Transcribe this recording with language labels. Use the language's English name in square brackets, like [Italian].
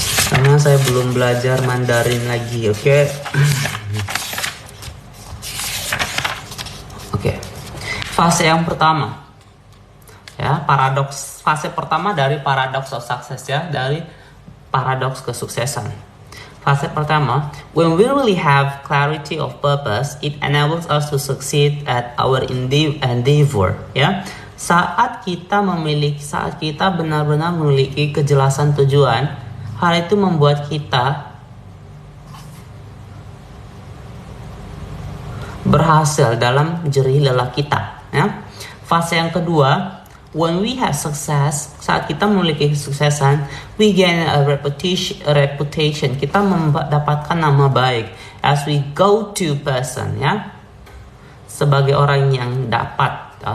[Indonesian] karena saya belum belajar Mandarin lagi, oke? Oke. Fase yang pertama ya, paradoks. Fase pertama dari paradox of success ya, dari paradoks kesuksesan. Fase pertama, [English] when we really have clarity of purpose, it enables us to succeed at our endeavor ya. [Indonesian] Saat kita benar-benar memiliki kejelasan tujuan, hal itu membuat kita berhasil dalam jerih lelah kita ya. Fase yang kedua, [English] when we have success, [Indonesian] saat kita memiliki kesuksesan, [English] we gain a reputation, [Indonesian] kita mendapatkan nama baik [English] as we go to person [Indonesian] ya, sebagai orang yang dapat